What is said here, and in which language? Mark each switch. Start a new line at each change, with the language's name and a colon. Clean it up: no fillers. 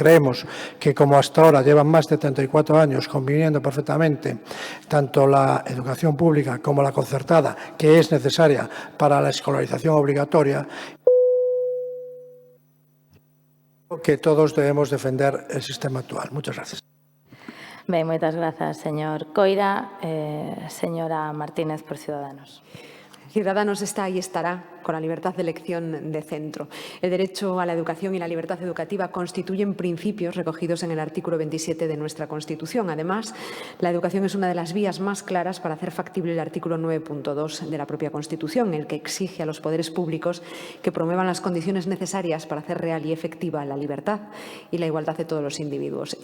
Spanish: Creemos que, como hasta ahora llevan más de 34 años conviviendo perfectamente tanto la educación pública como la concertada, que es necesaria para la escolarización obligatoria, que todos debemos defender el sistema actual. Muchas gracias.
Galician: Ben, moitas grazas, señor Coira.
Spanish: Señora Martínez, por Ciudadanos. Ciudadanos está y estará con la libertad de elección de centro. El derecho a la educación y la libertad educativa constituyen principios recogidos en el artículo 27 de nuestra Constitución. Además, la educación es una de las vías más claras para hacer factible el artículo 9.2 de la propia Constitución, el que exige a los poderes públicos que promuevan las condiciones necesarias para hacer real y efectiva la libertad y la igualdad de todos los individuos.